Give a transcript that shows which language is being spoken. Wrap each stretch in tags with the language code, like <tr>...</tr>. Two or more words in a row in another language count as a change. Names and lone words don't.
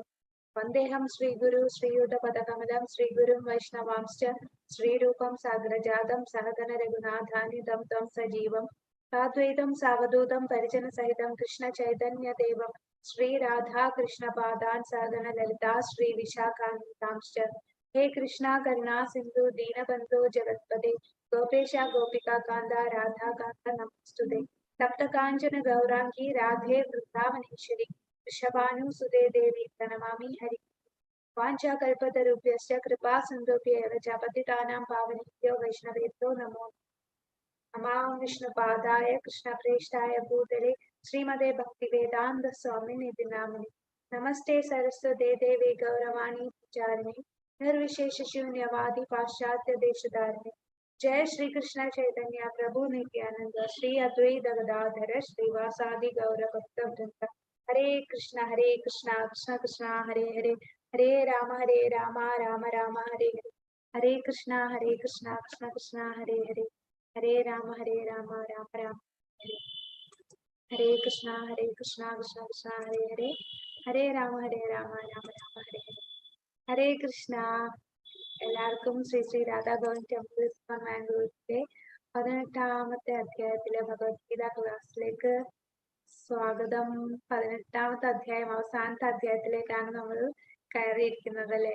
<sa>വന്ദേഹം ശ്രീഗുരു ശ്രീയുതപദകമലം ശ്രീഗുരും വൈഷ്ണവാംശ്ച ശ്രീരൂപം സാഗ്രജാതം സഹഗണ രഘുനാഥാനിതം ത്വം സജീവം സാദ്വൈതം സാവധൂതം പരിജനസഹിതം കൃഷ്ണ ചൈതന്യദേവം ശ്രീ രാധാ കൃഷ്ണ പാദാൻ സഹഗണ ലളിതാ ശ്രീ വിശാഖാന്വിതാംശ്ച. हे कृष्णा करुणा सिंधु दीनबंधु जगत्पते गोपेश गोपिका कांदा राधा कांता नमस्तुते. तप्त कांचन गौरांगी राधे वृंदावनेश्वरी वृषभानुसुते देवी प्रणमामि हरि. वाञ्छाकल्पतरुभ्यश्च कृपा सिन्धुभ्येव च पतितानां पावनेभ्यो वैष्णवेभ्यो नमो नमः. विष्णुपादाय कृष्णप्रेष्ठाय भूतले श्रीमते भक्तिवेदान्त स्वामिनिधि नामिने नमस्ते सरस्वते देवे गौरवाणी प्रचारिणे निर्विशेष शून्यवादी पाश्चात्य देशधारिणे. जय श्री कृष्ण चैतन्य प्रभु नित्यानंद श्री अद्वैत गदाधर श्रीवासादि गौर भक्त वृंद. हरे कृष्ण कृष्ण कृष्ण हरे हरे, हरे राम राम राम हरे हरे. हरे कृष्ण कृष्ण कृष्ण हरे हरे, हरे राम राम राम हरे. हरे कृष्ण कृष्ण कृष्ण हरे हरे, हरे राम राम राम हरे हरे.</sa> <ml>ഹരേ കൃഷ്ണ. എല്ലാവർക്കും ശ്രീ ശ്രീ രാധാഭവൻ ടെമ്പിൾ മാംഗ്ലൂരിലെ 18ാമത്തെ അധ്യായത്തിലെ ഭഗവത്ഗീത ക്ലാസ്സിലേക്ക് സ്വാഗതം. 18ാമത്തെ അധ്യായം, അവസാനത്തെ അധ്യായത്തിലേക്കാണ് നമ്മൾ കയറിയിരിക്കുന്നത് അല്ലെ?</ml>